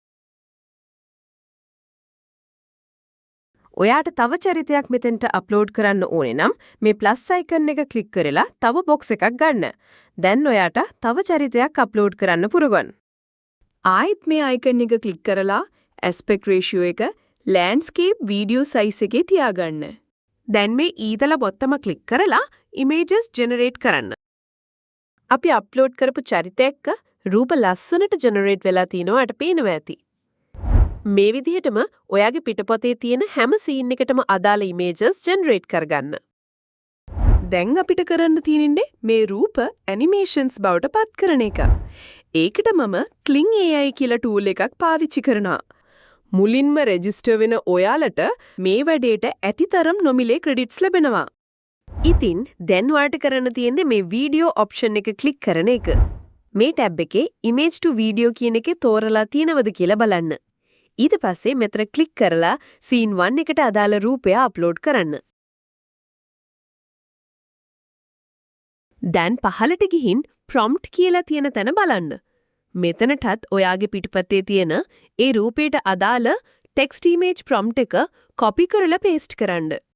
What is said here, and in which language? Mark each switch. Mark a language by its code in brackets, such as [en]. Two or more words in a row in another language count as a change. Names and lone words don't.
[si] ඔයාට තව චරිතයක් මෙතෙන්ට අප්ලෝඩ් කරන්න ඕනේ නම් මේ ප්ලස් අයිකන් එක ක්ලික් කරලා තව බොක්ස් එකක් ගන්න. දැන් ඔයාට තව චරිතයක් අප්ලෝඩ් කරන්න පුරුගන්න. ආයෙත් මේ අයිකන් එක ක්ලික් කරලා [en] aspect ratio [si] එක [en] landscape video size [si] එකේ තියාගන්න. දැන් මේ ඊතල බොත්තම ක්ලික් කරලා [en] images generate [si] කරන්න. අපි අප්ලෝඩ් කරපු චරිතයක රූප ලස්සනට ජෙනරේට් වෙලා තිනවට පේනවා ඇති. මේ විදිහටම ඔයාගේ පිටපතේ තියෙන හැම සීන් එකටම අදාළ ඉමේජස් ජෙනරේට් කරගන්න. දැන් අපිට කරන්න තියෙන්නේ මේ රූප ඇනිමේෂන්ස් බවට පත් කරන එක. ඒකට මම Kling AI කියලා ටූල් එකක් පාවිච්චි කරනවා. මුලින්ම රෙජිස්ටර් වෙන ඔයාලට මේ වැඩේට ඇතිතරම් නොමිලේ ක්‍රෙඩිට්ස් ලැබෙනවා. ඉතින් දැන් ඔයාලට කරන්න තියෙන්නේ මේ වීඩියෝ ඔප්ෂන් එක ක්ලික් කරන එක. මේ ටැබ් එකේ [en] image to video [si] කියන එකේ තෝරලා තියෙනවද කියලා බලන්න. ඊට පස්සේ මෙතන ක්ලික් කරලා scene 1 එකට අදාළ රූපය අප්ලෝඩ් කරන්න. දැන් පහළට ගිහින් prompt කියලා තියෙන තැන බලන්න. මෙතනටත් ඔයාගේ පිටපතේ තියෙන ඒ රූපයට අදාළ [en] text image prompt [si] එක copy කරලා paste කරන්න.